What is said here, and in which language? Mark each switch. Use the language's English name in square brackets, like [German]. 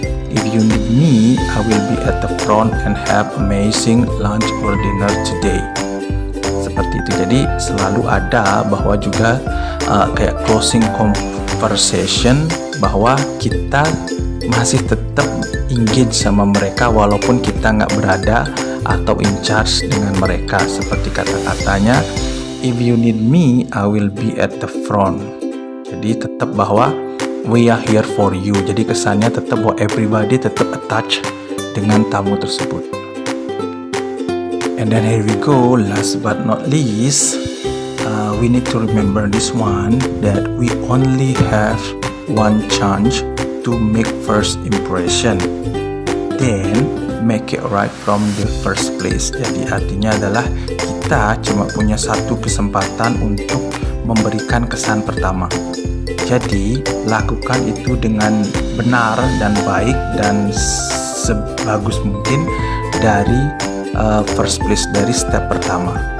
[English] If you need me, I will be at the front and have amazing lunch or dinner today. [Indonesian] Seperti itu. Jadi selalu ada bahwa juga kayak closing conversation, bahwa kita masih tetap engage sama mereka walaupun kita nggak berada atau in charge dengan mereka. Seperti kata-katanya, [English] if you need me, I will be at the front. [Indonesian] Jadi tetap bahwa [English] we are here for you. [Indonesian] Jadi kesannya tetap bahwa everybody tetap attached dengan tamu tersebut. [English] And then here we go, last but not least, we need to remember this one, that we only have one chance to make first impression, then make it right from the first place. [Indonesian] Jadi artinya adalah kita cuma punya satu kesempatan untuk memberikan kesan pertama. Jadi lakukan itu dengan benar dan baik dan sebagus mungkin dari first place, dari step pertama.